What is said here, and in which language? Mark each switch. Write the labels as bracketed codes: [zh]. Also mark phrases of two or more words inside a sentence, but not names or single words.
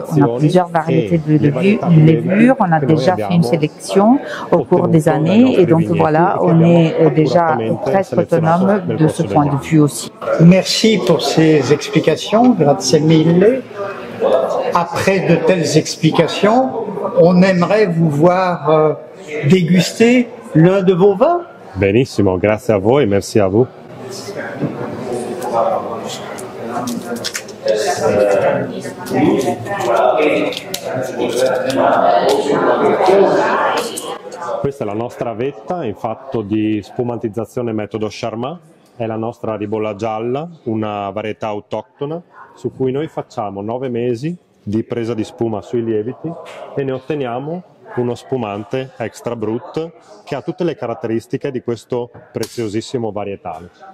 [fr] On a plusieurs variétés de levure. On a déjà fait une sélection au cours des années et donc voilà, on est déjà presque autonome de ce point de vue aussi. Merci pour ces explications, [it] grazie mille. [fr] Après de telles explications, on aimerait vous voir déguster l'un de vos vins. [it] Benissimo, grazie a voi, [fr] merci a vous. [it] Questa è la nostra vetta in fatto di spumantizzazione metodo Charmat, è la nostra ribolla gialla, una varietà autoctona su cui noi facciamo 9 mesi di presa di spuma sui lieviti e ne otteniamo uno spumante extra brut che ha tutte le caratteristiche di questo preziosissimo varietale.